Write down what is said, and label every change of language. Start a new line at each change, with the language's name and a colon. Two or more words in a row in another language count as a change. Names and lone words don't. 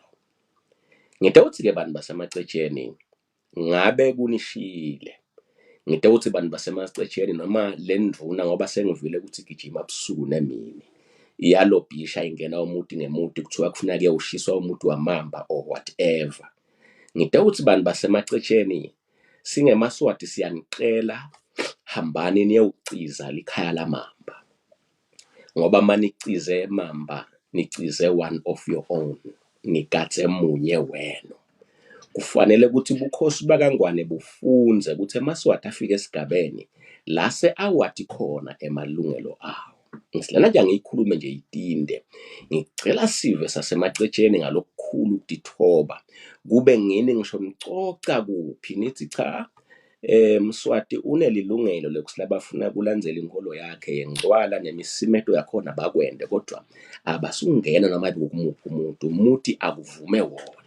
Swati: Ngite uthi-ke bantu basemacetsheni ngabe kunishile. Ngite uthi bantu basemacetsheni noma le ndvuna ngoba sengivile ukuthi gijima busuku nemini iyalobhisha ingena umuntu ngemuntu kuthiwa kufuna kuyoshiswa umuntu wamamba
English: or whatever.
Swati: Ngite uthi bantu basemacetsheni singemaswati siyanicela hambani niyowuciza likhaya lamamba, ngoba manicize mamba nicize
English: one of your own,
Swati: nigatse munye wenu. Kufanele ukuthi ubukhosi bakaNgwane bufunze ukuthi emaswati afike esigabeni la se-awathi khona emalungelo awo. Ngisilana nje ngiyikhulume nje itinde. Ngicela sive sasemacetsheni ngalokukhulu ukutithoba kube ngini ngisho nicoca kuphi nithi cha Mswati unelilungelo lokuthi labafuna kulandzela inkolo yakhe yengcwala nemisimeto yakhona bakwende, kodwa abasungena noma kumuphi umuntu muthi akuvume wona.